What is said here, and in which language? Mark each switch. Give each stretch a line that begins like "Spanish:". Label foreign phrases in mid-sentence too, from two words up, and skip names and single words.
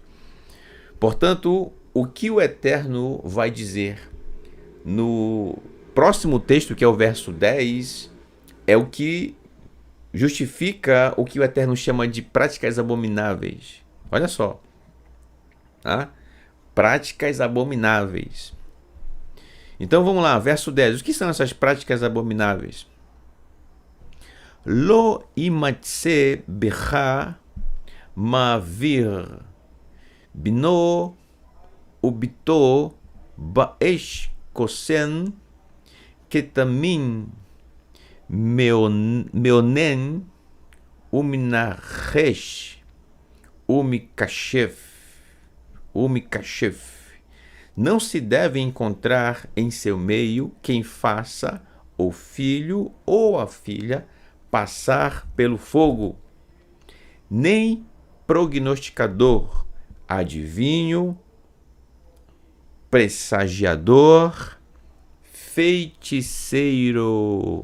Portuguese: Portanto, o que o Eterno vai dizer no próximo texto, que é o verso 10, é o que justifica o que o Eterno chama de práticas abomináveis. Olha só, tá? Práticas abomináveis. Então vamos lá, verso 10. O que são essas práticas abomináveis?
Hebrew: לא ימצא בך מעביר בנו ובתו באש קוסם קסמים מעונן ומנחש ומכשף.
Portuguese: Não se deve encontrar em seu meio quem faça o filho ou a filha passar pelo fogo, nem prognosticador, adivinho, pressagiador, feiticeiro.